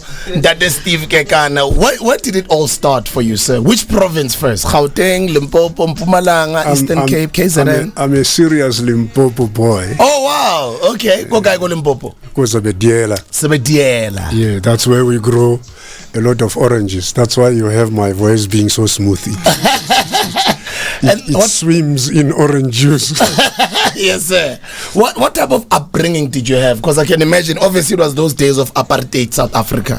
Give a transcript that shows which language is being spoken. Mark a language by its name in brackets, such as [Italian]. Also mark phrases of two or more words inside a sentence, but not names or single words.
[English] That is Steve Kekana. What did it all start for you, sir? Which province first? Gauteng, Limpopo, Mpumalanga, Eastern Cape, KZN? I'm a serious Limpopo boy. Oh wow, okay. Go guy go Limpopo. Go Zebediela. Zebediela. Yeah, that's where we grow a lot of oranges. That's why you have my voice being so smooth. It swims in orange juice. Yes, sir. What type of upbringing did you have? Because I can imagine, obviously, it was those days of apartheid South Africa.